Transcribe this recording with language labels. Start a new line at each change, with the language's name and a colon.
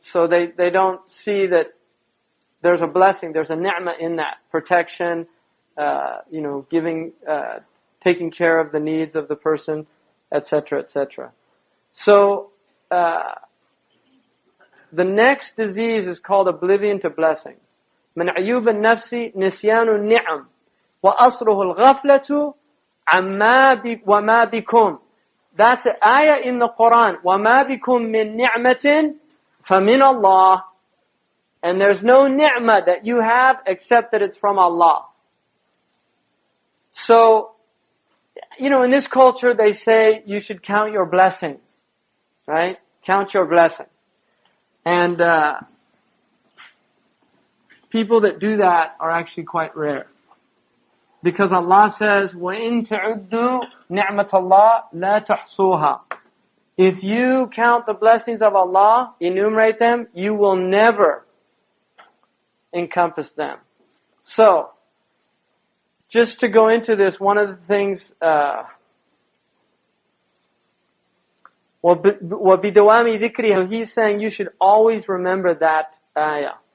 English: So they don't see that there's a blessing, there's a ni'mah in that. Protection, giving, taking care of the needs of the person, etc., etc. So, the next disease is called oblivion to blessings.
Arabic: من عيوب النفس نسيان النعم وأصله الغفلة وما بكم.
English: That's an ayah in the Quran.
Arabic: وَمَا بِكُم مِّن نِعْمَةٍ فَمِنَ اللَّهِ.
English: And there's no ni'mah that you have except that it's from Allah. So, in this culture they say you should count your blessings. Right? Count your blessings. And people that do that are actually quite rare. Because Allah says, وَإِن تَعُدُّوا نِعْمَةَ اللَّهِ لَا تُحْصُوهَا. If you count the blessings of Allah, enumerate them, you will never encompass them. So, just to go into this, one of the things, وَبِدَوَامِ ذِكْرِهَا, he's saying you should always remember that ayah.